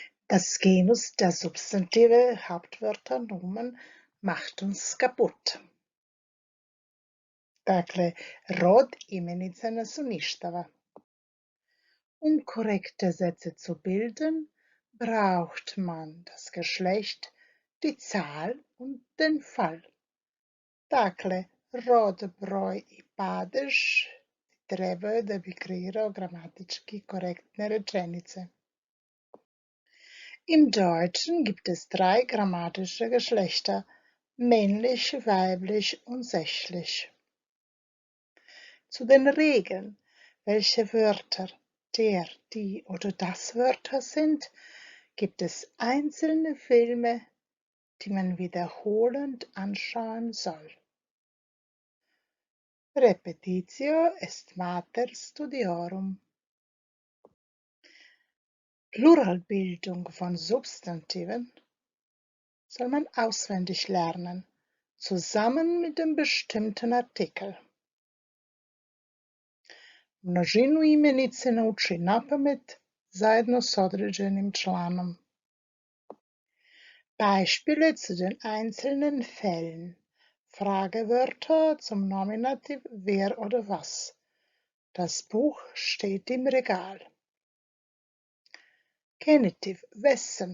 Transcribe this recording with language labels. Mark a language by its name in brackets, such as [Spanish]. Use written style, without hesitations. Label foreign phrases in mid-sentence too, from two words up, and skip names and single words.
[German] Das Genus der Substantive, Hauptwörter, Nomen macht uns kaputt. [Bosnian] Dakle, rod imenica nas uništava. [German] Um korrekte Sätze zu bilden, braucht man das Geschlecht, die Zahl und den Fall. [Bosnian] Dakle, rod, broj i padež trebaju da bi kreirao gramatički korektne rečenice. [German] Im Deutschen gibt es 3 grammatische Geschlechter: männlich, weiblich und sächlich. Zu den Regeln, welche Wörter der, die oder das Wörter sind, gibt es einzelne Filme, die man wiederholend anschauen soll. [Latin] Repetitio est mater studiorum. [German] Pluralbildung von Substantiven soll man auswendig lernen, zusammen mit dem bestimmten Artikel. [Bosnian] Množinu imenice nauči napamet zajedno s određenim članom. [German] Beispiele zu den einzelnen Fällen. Fragewörter zum Nominativ wer oder was. Das Buch steht im Regal. Genitiv wessen.